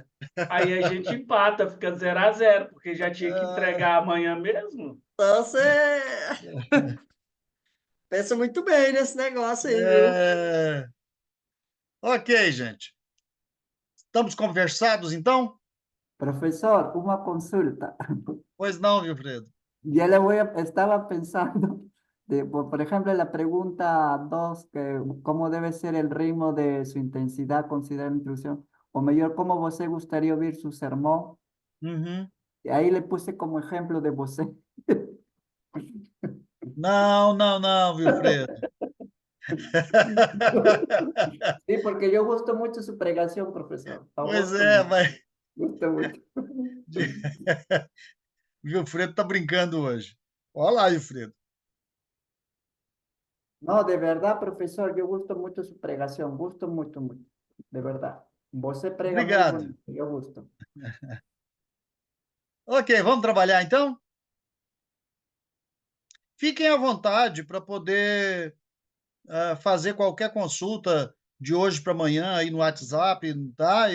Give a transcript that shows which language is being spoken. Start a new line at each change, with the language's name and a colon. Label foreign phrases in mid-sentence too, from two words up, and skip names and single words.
Portuguese: aí a gente empata, fica 0-0, porque já tinha que Ah, entregar amanhã mesmo. Então você pensa muito bem nesse negócio aí, viu? é. Ok, gente. Estamos conversados, então?
Spanish: Profesor, una consulta.
Portuguese: Pois não, Wilfredo.
Spanish: Ya estaba pensando, por ejemplo, la pregunta 2 que cómo debe ser el ritmo de su intensidad, considerar introducción, o mejor, cómo você gustaría oír su sermón. Uhum. Y ahí le puse como ejemplo de você.
Portuguese: Não, não, não, Wilfredo.
Spanish: Sí, porque yo gusto mucho su pregación, profesor.
Portuguese: Pois
Spanish: Gusto
Portuguese: é,
Spanish: mucho,
Portuguese: mas
Spanish: gusto mucho.
Portuguese: Wilfredo tá brincando hoje. Olha lá, Wilfredo.
Spanish: No, de verdad, profesor, yo gusto mucho su pregación, gusto mucho, mucho, de verdad.
Portuguese: Você prega muy Obrigado.
Spanish: bonito, yo gusto.
Portuguese: Ok, vamos trabalhar então? Fiquem à vontade para poder fazer qualquer consulta de hoje para amanhã aí no WhatsApp, tá?